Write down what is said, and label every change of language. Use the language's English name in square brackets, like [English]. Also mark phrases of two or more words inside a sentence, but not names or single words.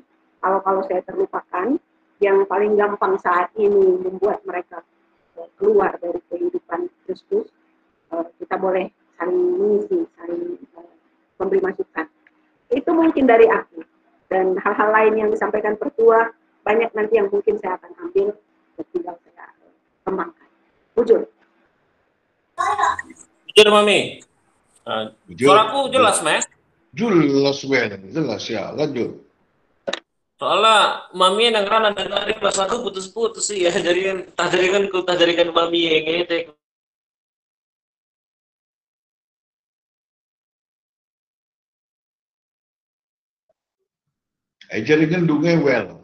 [Indonesian] Kalau saya terlupakan, yang paling gampang saat ini membuat mereka keluar dari kehidupan Kristus, kita boleh saling mengisi, saling memberi masukan. Itu mungkin dari aku. Dan hal-hal lain yang disampaikan Pertua, banyak nanti yang mungkin saya akan ambil, dan tinggal saya kembangkan. Bujur. Bujur, Mami. Bujur. Suaraku jelas, Mas? Jelas, jelas ya. Lanjut. Soalnya Mami yang ngerana dari kelas 1 putus-putus sih ya. Jadi kan tah jadikan Mami yang ngetek. Jaringan dungai well.